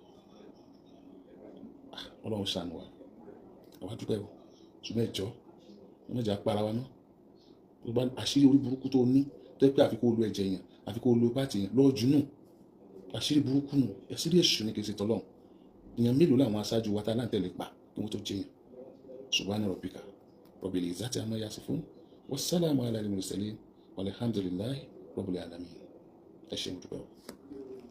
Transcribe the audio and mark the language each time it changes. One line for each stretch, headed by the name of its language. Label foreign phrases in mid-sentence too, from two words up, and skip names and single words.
Yoruba: Ọlọ́run ṣàánú wa. Àwa dúpẹ́ o. Ṣùgbọ́n ẹ̀jọ́, wọ́n mẹ́jà para wa náà. Gbogbo àṣírí orí burúkú tó ní tó yẹ pé àfi kó lo ẹ̀jẹ̀ yẹn, àfi kó lo pàtì yẹn lọ́ọ̀jú nù. Àṣírí burúkú nù, àṣírí èṣù ní kìí ṣe tọ́lọ́run. Èèyàn mélòó làwọn aṣáájú wa tá láǹtẹ̀ lè pa kí wọ́n tó jẹ yẹn.
Arabic: سبحان ربك رب العزة عما يصفون والسلام على المرسلين والحمد لله رب العالمين.
Yoruba: Ẹ ṣé mo dúpẹ́ o.